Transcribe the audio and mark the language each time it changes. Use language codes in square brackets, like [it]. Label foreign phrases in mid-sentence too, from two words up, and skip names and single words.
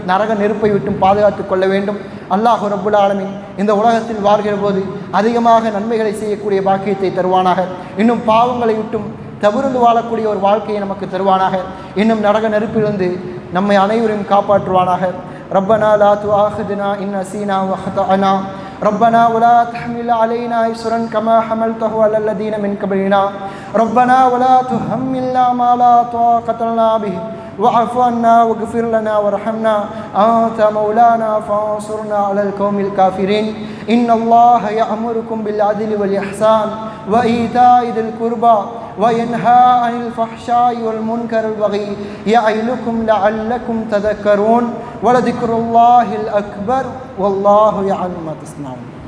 [ta] நரக நெருப்பை விட்டும் பாதுகாத்து கொள்ள வேண்டும். [ar] الله رب العالمين [ta] இந்த உலகத்தில் வாழ்கிற போது அதிகமாக நன்மைகளை செய்யக்கூடிய பாக்கியத்தை தருவானாக. இன்னும் பாவங்களை விட்டும் தவிர்த்து வாழக்கூடிய ஒரு வாழ்க்கையை நமக்கு தருவானாக. இன்னும் நரக நெருப்பிலிருந்து நம்மை அனைவரையும் காப்பாற்றுவானாக. [ar] ربنا لا تؤاخذنا إن نسينا أو أخطأنا ربنا ولا تحمل علينا إصرا كما حملته على الذين من قبلنا ربنا ولا تحملنا ما لا طاقة لنا به واعف عنا واغفر لنا وارحمنا أنت مولانا فانصرنا على القوم الكافرين إن الله يأمركم بالعدل والإحسان وإيتاء ذي القربى وينهى عن الفحشاء والمنكر والبغي يعظكم لعلكم تذكرون ولذكر الله الأكبر والله يعلم ما تصنعون.